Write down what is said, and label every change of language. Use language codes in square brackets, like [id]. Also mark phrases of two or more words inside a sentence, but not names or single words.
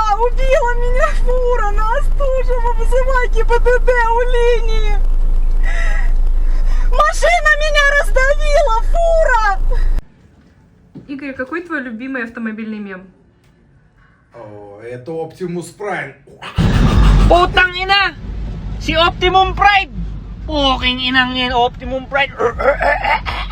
[ru] Убила меня фура! Настужева! Вызывай ГИБДД у линии! Машина меня раздавила! Фура! Игорь, какой твой любимый автомобильный мем? О, это Optimus Prime. [tl] Putang ina! Si Optimum Pride! Puking inang yan, Optimum Pride!